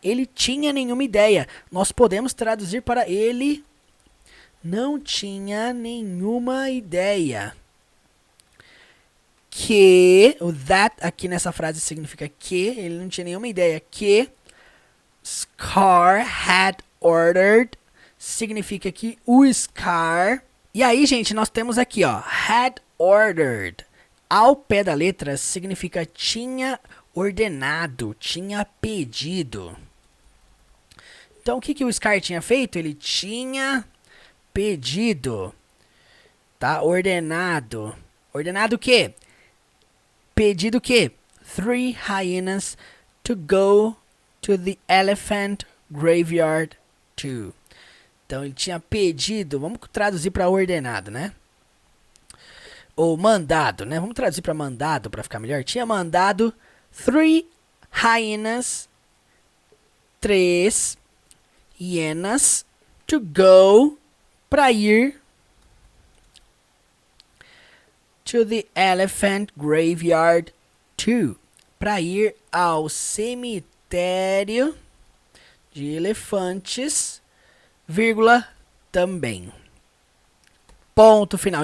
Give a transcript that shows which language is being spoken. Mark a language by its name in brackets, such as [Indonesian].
[Portuguese] Ele tinha nenhuma ideia. Nós podemos traduzir para ele não tinha nenhuma ideia. Que, o that aqui nessa frase significa que, ele não tinha nenhuma ideia que [English] Scar had ordered [Portuguese] significa que o Scar. E aí, gente, nós temos aqui, ó, [English] had ordered. [Portuguese] Ao pé da letra significa tinha ordenado, tinha pedido. Então, o que, que o Scar tinha feito? Ele tinha pedido, tá? Ordenado. Ordenado o quê? Pedido o quê? [English] 3 hyenas to go to the elephant graveyard too. [Portuguese] Então, ele tinha pedido, vamos traduzir para ordenado, né? Ou mandado, né? Vamos traduzir para mandado para ficar melhor. Tinha mandado [English] 3 hyenas, [Portuguese] 3 hienas, [English] to go, [Portuguese] para ir, [English] to the elephant graveyard too, [Portuguese] para ir ao cemitério de elefantes, vírgula, também. Ponto final.